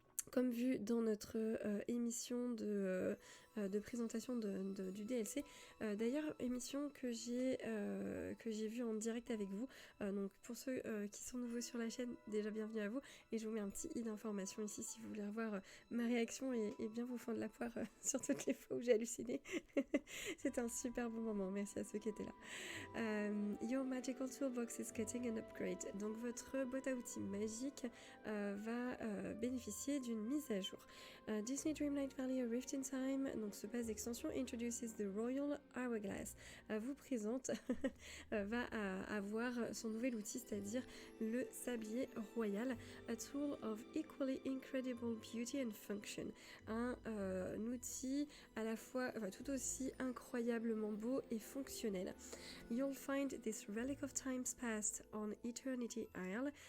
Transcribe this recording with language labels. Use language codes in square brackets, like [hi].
[fr] Comme vu dans notre émission de présentation du DLC, d'ailleurs émission que j'ai vue en direct avec vous, donc pour ceux qui sont nouveaux sur la chaîne, déjà bienvenue à vous, et je vous mets un petit i d'information ici si vous voulez revoir ma réaction et bien vous fendre la poire sur toutes les fois où j'ai halluciné. C'était un super bon moment, merci à ceux qui étaient là. [en] Your magical toolbox is getting an upgrade. [fr] Donc votre boîte à outils magique va bénéficier d'une mise à jour. Disney Dreamlight Valley A Rift in Time, donc ce pass d'extension [en] introduces the Royal Hourglass, [fr] vous présente va avoir son nouvel outil, c'est-à-dire le sablier royal, [en] a tool of equally incredible beauty and function, [fr] un outil à la fois tout aussi incroyablement beau et fonctionnel. [en] You'll find this relic of times past on Eternity Isle.